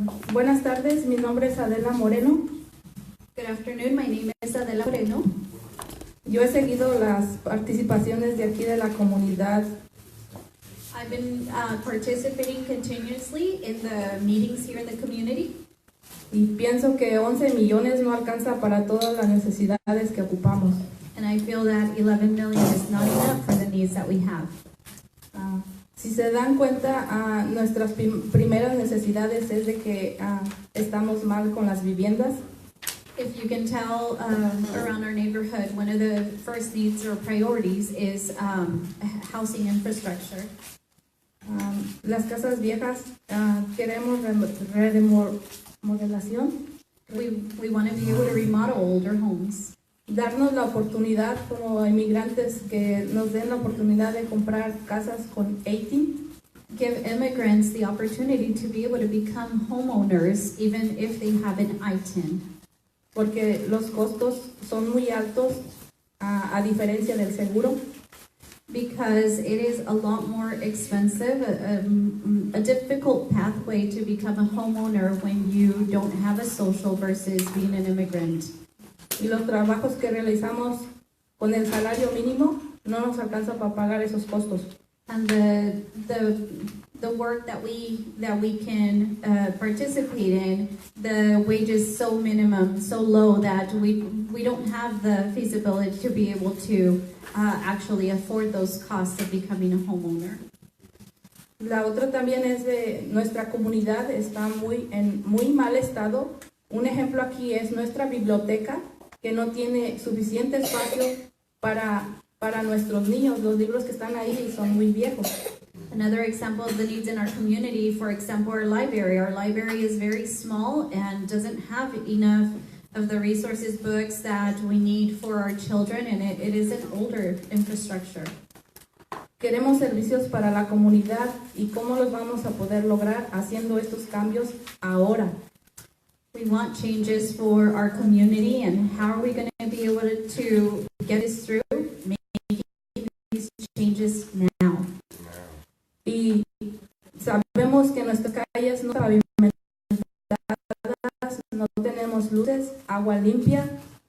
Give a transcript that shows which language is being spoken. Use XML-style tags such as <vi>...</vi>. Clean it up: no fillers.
<es>Buenas tardes, mi nombre es Adela Moreno.</es> <en>Good afternoon, my name is Adela Moreno.</en> <es>Yo he seguido las participaciones de aquí de la comunidad.</es> <en>I've been participating continuously in the meetings here in the community.</en> <es>Y pienso que 11 millones no alcanza para todas las necesidades que ocupamos.</es> <en>And I feel that 11 million is not enough for the needs that we have.</en> <es>Si se dan cuenta, nuestras primeras necesidades es de que estamos mal con las viviendas.</es> <en>If you can tell, around our neighborhood, one of the first needs or priorities is housing infrastructure.</en> <es>Las casas viejas, queremos remodelación.</es> <en>We want to be able to remodel older homes.</en> <es>Darnos la oportunidad como inmigrantes, que nos den la oportunidad de comprar casas con 18.</es> <en>Give immigrants the opportunity to be able to become homeowners even if they have an ITIN.</en> <es>Porque los costos son muy altos, a diferencia del seguro.</es> <en>Because it is a lot more expensive, a difficult pathway to become a homeowner when you don't have a social versus being an immigrant.</en> <es>Y los trabajos que realizamos con el salario mínimo no nos alcanza para pagar esos costos.</es> <en>And the work that we can participate in, the wage is so minimum, so low that we don't have the feasibility to be able to actually afford those costs of becoming a homeowner.</en> <es>La otra también es de nuestra comunidad, está en muy mal estado. Un ejemplo aquí es nuestra biblioteca, que no tiene suficiente espacio para nuestros niños. Los libros que están ahí son muy viejos.</es> <en>Another example of the needs in our community, for example, our library. Our library is very small and doesn't have enough of the resources, books that we need for our children, and it is an older infrastructure.</en> <es>Queremos servicios para la comunidad, y cómo los vamos a poder lograr haciendo estos cambios ahora.</es> <en>We want changes for our community, and how are we going to be able to get this through, making these changes now?</en> <es>Y sabemos que nuestras calles no están pavimentadas, no tenemos luces, agua limpia,</es>